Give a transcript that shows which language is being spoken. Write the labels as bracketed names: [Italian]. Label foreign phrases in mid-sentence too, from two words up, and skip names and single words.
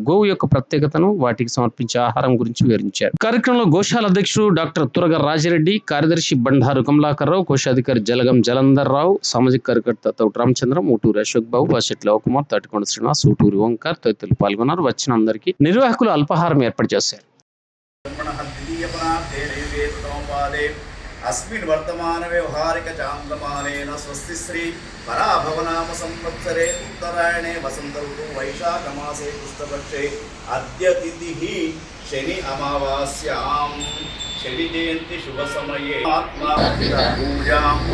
[Telugu] గోవు యొక్క ప్రత్యేకతను, వాటికి సమర్పించే ఆహారం గురించి వివరించారు. కార్యక్రమంలో గోశాల అధ్యక్షుడు డాక్టర్ తురగ రాజిరెడ్డి, కార్యదర్శి బండారు కమలాకర్రావు, కోశాధికారి జలగం జలంధర్ రావు, సామాజిక కార్యకర్త తౌటి రామచంద్రం, ఊటూరు అశోక్ బాబు, బాషెట్టి లవకుమార్, తాటికొండ శ్రీనివాస్, ఊటూరు ఓంకార్ తదితరులు పాల్గొన్నారు. వచ్చిన అందరికీ నిర్వాహకులు అల్పాహారం ఏర్పాటు చేశారు. [Sanskrit] अस्मिन् वर्तमान व्यवहारिक चान्द्रमानेन स्वस्ति श्री पराभवनाम संवत्सरे उत्तरायणे वसंत ऋतु वैशाख मासे कृष्णपक्षे अद्य तिथिः शनि अमावास्यां शनि जयंती शुभ समये आत्मा पूजां